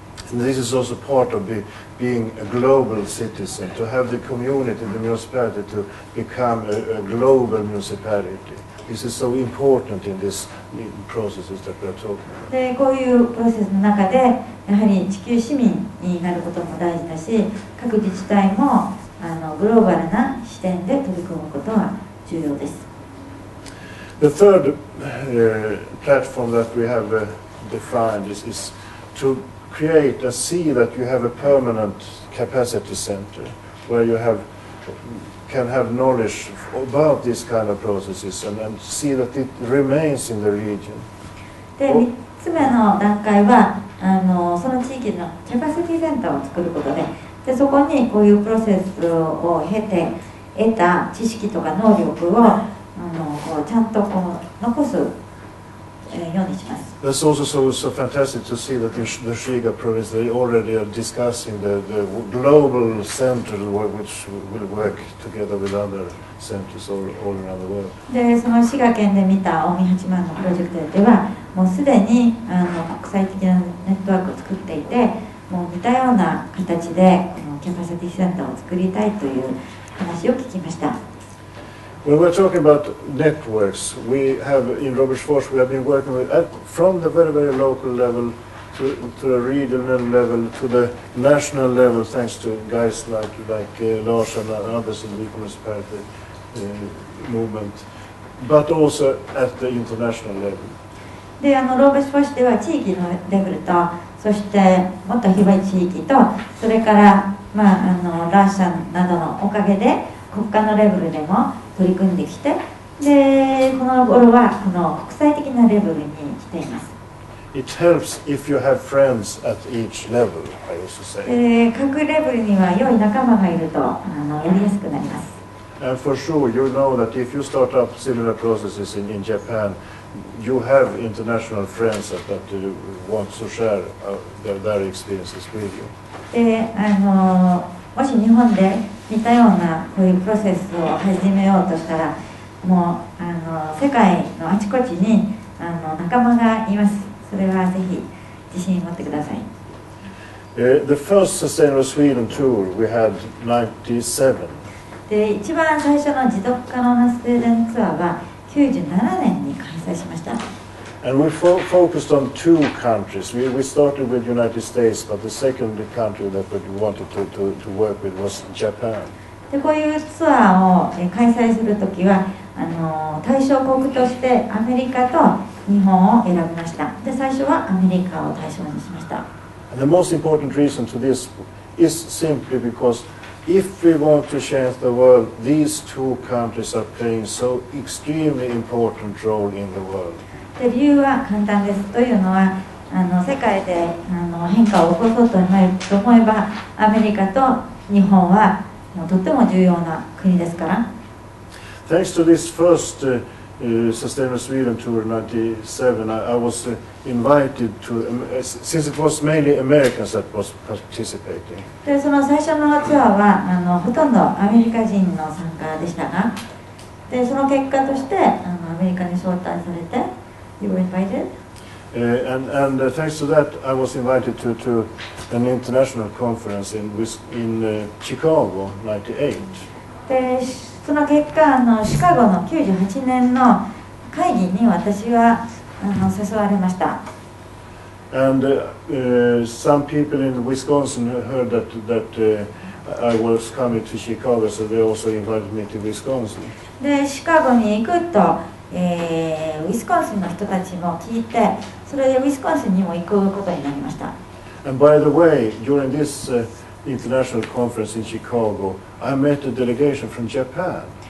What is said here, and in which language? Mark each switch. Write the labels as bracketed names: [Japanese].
[English] And this is also part of being a global citizen, to have the community, the municipality, to become a global municipality. This is so important in these processes that we are talking about. [Japanese] でこういうプロセスの中でやはり地球市民になることも大事だし、各自治体もグローバルな視点で取り組むことは重要です。 [English] The third platform that we have defined is to create and see that you have a permanent capacity center where you can have knowledge about these kind of processes and see that it remains in the region. [Japanese] で3つ目の段階はその地域のキャパシティセンターを作ることで、そこにこういうプロセスを経て得た知識とか能力をちゃんと残すようにします。 [English] That's also so fantastic to see that in the Shiga province they already are discussing the global center which will work together with other centers all around the world. [Japanese] でその滋賀県で見た近江八幡のプロジェクトではもうすでに国際的なネットワークを作っていて、もう似たような形でキャパシティセンターを作りたいという話を聞きました。 [English] When we're talking about networks, we have in Robertsfors we have been working with from the very, very local level to the regional level to the national level, thanks to guys like Lars and others in the municipality movement, but also at the international level. [Japanese] でローバシフォッシュでは地域のレベルと、そしてもっと広い地域と、それからラーシャンなどのおかげで国家のレベルでも取り組んできて、でこの頃はこの国際的なレベルに来ています。 [English] It helps if you have friends at each level, I used to say. [Japanese] 各レベルには良い仲間がいるとやりやすくなります。 [English] And for sure, you know that if you start up similar processes in Japan, you have international friends that want to share their experiences with you. [Japanese] でもし日本で似たようなこういうプロセスを始めようとしたら、もう世界のあちこちに仲間がいます。それはぜひ自信を持ってください。 [English] The first Sustainable Sweden tour we had 97. [Japanese] で一番最初の持続可能なスウェーデンツアーは97年に開催しました。 [English] And we focused on two countries. We started with the United States, but the second country that we wanted to work with was Japan. [Japanese] でこういうツアーを開催するときは対象国としてアメリカと日本を選びました。で最初はアメリカを対象にしました。 [English] And the most important reason to this is simply because if we want to change the world, these two countries are playing so extremely important role in the world. [Japanese] で理由は簡単です。というのは世界で変化を起こそうと思えばアメリカと日本はとっても重要な国ですから。 [English] Thanks to this first Sustainable Sweden Tour in '97, I was invited to, since it was mainly Americans that was participating. [Japanese] でその最初のツアーはほとんどアメリカ人の参加でしたが、でその結果としてアメリカに招待されて、 [English] You were invited? And thanks to that, I was invited to an international conference in Chicago, '98. [Japanese] でその結果シカゴの98年の会議に私は誘われました。 [English] And some people in Wisconsin heard that I was coming to Chicago, so they also invited me to Wisconsin. [Japanese] でシカゴに行くと、ウィスコンシンの人たちも聞いて、それでウィスコンシンにも行くことになりました。 [English] And by the way, during this international conference in Chicago, I met a delegation from Japan.